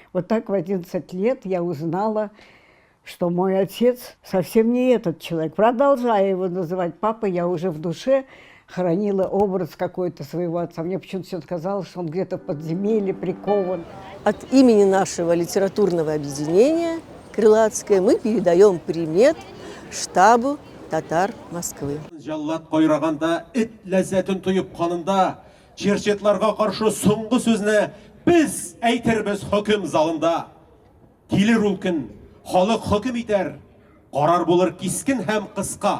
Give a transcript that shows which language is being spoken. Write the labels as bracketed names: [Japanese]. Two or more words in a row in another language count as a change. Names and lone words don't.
[Russian] Вот так в 11 лет я узнала, что мой отец совсем не этот человек. Продолжая его называть папой, я уже в душе хранила образ какой-то своего отца. Мне почему-то все казалось, что он где-то в подземелье прикован. От имени нашего литературного объединения «Крылатское» мы передаем привет штабу татар Москвы. [Tatar] Жаллат койраганда, ит ләззәтен туйып канында, черчетларга каршы соңгы сүзне без әйтербез хөкем залында. Килер ул көн, халык хөкем итәр, карар булыр кискен һәм кыска.